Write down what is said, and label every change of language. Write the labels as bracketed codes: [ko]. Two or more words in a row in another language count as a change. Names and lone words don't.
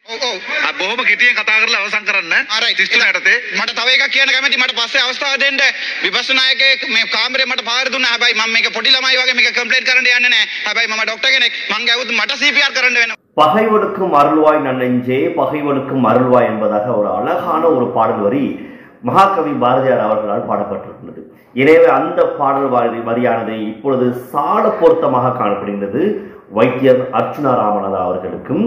[si] බොහොම කෙටියෙන් කතා කරලා අවසන් කරන්න. 33 යටතේ මට තව එකක් කියන්න කැමති. මට පස්සේ අවස්ථාව දෙන්න විපස්සනායකයෙක් මේ කාමරේ මට පාර දුන්නා. හැබැයි මම මේක පොඩි ළමයි වගේ මේක කම්ප්ලේන්ට් කරන්න යන්නේ නැහැ. හැබැයි මම ડોක්ටර් කෙනෙක්. මං ගැවුත් මට CPR කරන්න වෙනවා. [ta] பகைவனுக்கும் அருள்வாய் நன்னெஞ்சே பகைவனுக்கும் அருள்வாய் என்பதாக ஒரு அழகான ஒரு பாடல் வரி மகாகவி பாரதியார் அவர்களால் பாடப்பட்டிருக்கிறது. எனவே அந்த பாடல் வரியானது இப்பொழுது சால பொருத்தமாக காணப்படுகின்றது வைத்தியர் அர்ச்சுனா ராமநாதா அவர்களுக்கும்.